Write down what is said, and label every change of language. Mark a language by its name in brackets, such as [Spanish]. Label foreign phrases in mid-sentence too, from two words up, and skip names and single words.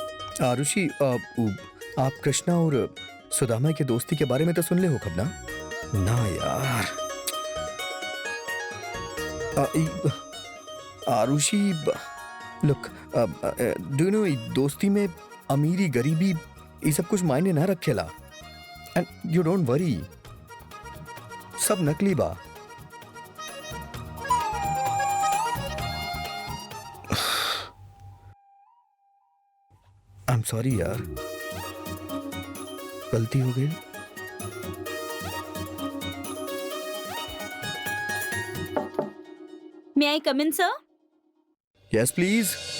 [Bhojpuri] आरुषि, आप कृष्णा और सुदामा की दोस्ती के बारे में तो सुन ले हो कब ना? ना यार। आरुषि, [English] Look, do you know, [Bhojpuri] दोस्ती में अमीरी गरीबी ये सब कुछ मायने ना रखेला। [English] And you don't worry, [Bhojpuri] सब नकली बा। [English] I am sorry [Bhojpuri] यार, गलती हो गई। [English] May I come in, sir? Yes please.